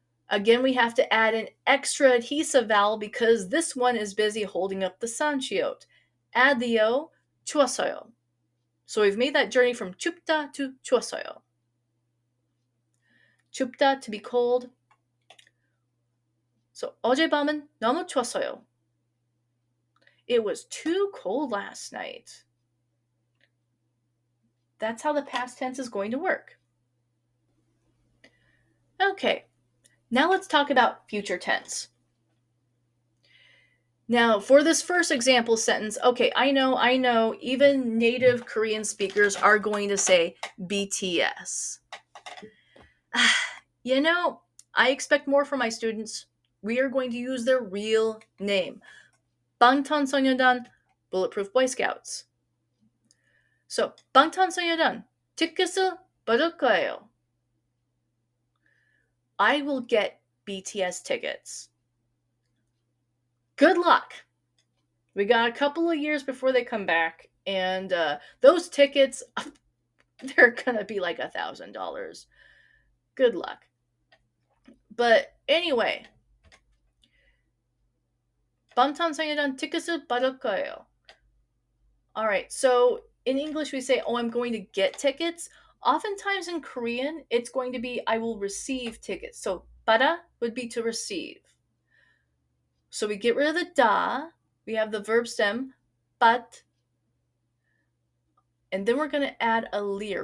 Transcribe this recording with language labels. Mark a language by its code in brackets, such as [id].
[en] Again, we have to add an extra adhesive vowel because this one is busy holding up the sanshio. Add the o, 추웠어요. So we've made that journey from 춥다 to 추웠어요. 춥다, to be cold. [ko] So 어젯밤은 너무 추웠어요. [en] It was too cold last night. That's how the past tense is going to work. Okay, now let's talk about future tense. Now, for this first example sentence, okay, I know, even native Korean speakers are going to say BTS. You know, I expect more from my students. we are going to use their real name. 방탄소년단, Bulletproof Boy Scouts. [ko] So, 방탄소년단, 티켓을 받을 거예요. [en] I will get BTS tickets. Good luck. We got a couple of years before they come back, and those tickets, they're gonna be like $1,000. Good luck. [ko] But anyway, 방탄소년단 티켓을 받을 거예요. [en] All right, so in English we say, oh, I'm going to get tickets. Oftentimes in Korean, it's going to be, I will receive tickets. So 받아 would be to receive. So we get rid of the da. We have the verb stem, but, and then we're going to add a leer.